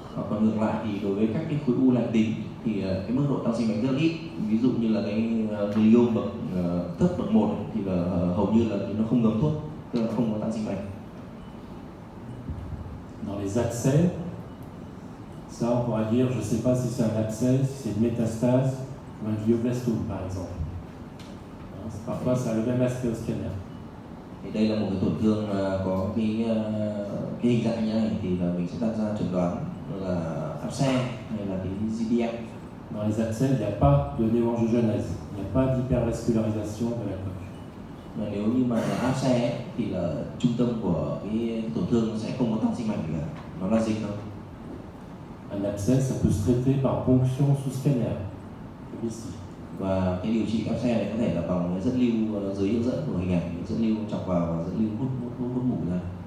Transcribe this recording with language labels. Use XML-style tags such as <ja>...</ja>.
<vi>Còn ngược lại thì đối với các cái khối u lành tính thì cái mức độ tăng sinh mạch rất ít. Ví dụ như là cái glioma bậc thấp bậc 1 thì là hầu như là nó không ngấm thuốc, tức là không có tăng sinh mạch.</vi> <fr>Dans les accès, ça on pourra dire, je ne sais pas si c'est un accès, si c'est une métastase ou un glioblastome par exemple. Parfois ça a le même aspect au scanner.</fr> <vi>Thì đây là một cái tổn thương có cái hình dạng như này thì là mình sẽ đặt ra chẩn đoán là áp xe hay là cái GBM.</vi> <fr>Dans les accès, il n'y a pas de néo-angiogenèse, il n'y a pas d'hypervascularisation de la coque.</fr> <vi>Và nếu như mà là áp xe thì là trung tâm của cái tổn thương sẽ không có tăng sinh mạch gì cả, nó là dịch thôi.</vi> <fr>Un abcès, ça peut se traiter par ponction sous scanner, comme ici.</fr> <vi>Và cái điều trị áp xe này có thể là bằng cái dẫn lưu dưới hướng dẫn của hình ảnh, dẫn lưu chọc vào và dẫn lưu hút mủ ra.</vi>